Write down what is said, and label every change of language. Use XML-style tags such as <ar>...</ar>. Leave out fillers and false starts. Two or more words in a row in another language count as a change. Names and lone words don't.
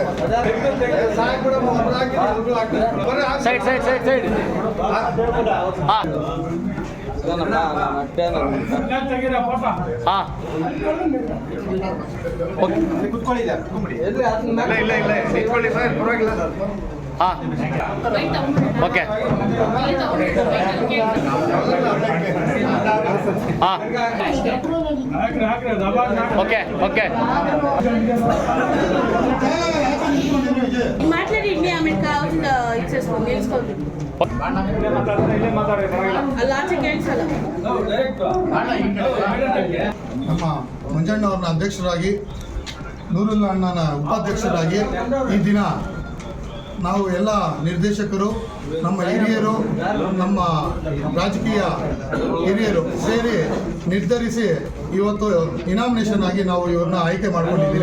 <en>side side side side okay okay okay</en> <te>మాట్లాడండి ఆమె కావాల్సిన ఇచ్చేసుకోండి తెలుసుకోండి</te> <kn>ನಮ್ಮ ಮಂಜಣ್ಣವ್ರನ್ನ ಅಧ್ಯಕ್ಷರಾಗಿ, ನೂರುಲ್ಲಾ ಅಣ್ಣನ ಉಪಾಧ್ಯಕ್ಷರಾಗಿ ಈ ದಿನ ನಾವು ಎಲ್ಲ ನಿರ್ದೇಶಕರು, ನಮ್ಮ ಹಿರಿಯರು, ನಮ್ಮ ರಾಜಕೀಯ ಹಿರಿಯರು ಸೇರಿ ನಿರ್ಧರಿಸಿ ಇವತ್ತು ಇನಾಮಿನೇಷನ್ ಆಗಿ ನಾವು ಇವ್ರನ್ನ ಆಯ್ಕೆ ಮಾಡ್ಕೊಂಡಿದ್ದೀರಿ.</kn>